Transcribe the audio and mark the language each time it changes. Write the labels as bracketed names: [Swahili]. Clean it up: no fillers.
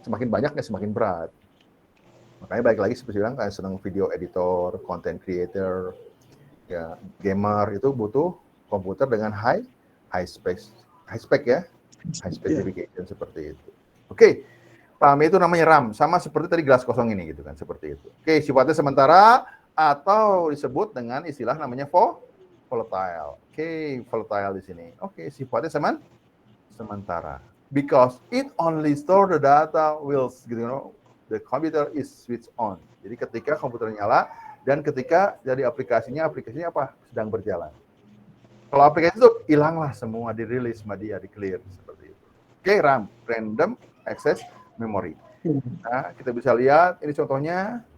[Indonesian] Semakin banyaknya semakin berat. Makanya balik lagi seperti bilang, kayak senang video editor, content creator, ya gamer itu butuh komputer dengan high spec ya, high specification seperti itu. Oke, paham itu namanya RAM, sama seperti tadi gelas kosong ini gitu kan, seperti itu. Oke, sifatnya sementara atau disebut dengan istilah namanya volatile. Oke, volatile di sini. Oke, sifatnya sementara. [English] Because it only store the data whilst the computer is switched on. [Indonesian] Jadi ketika komputer nyala dan ketika dari aplikasinya apa? Sedang berjalan. Kalau aplikasi itu hilanglah semua, dirilis sama dia, di-clear seperti itu. Oke, RAM, random access memory. Nah, kita bisa lihat ini contohnya.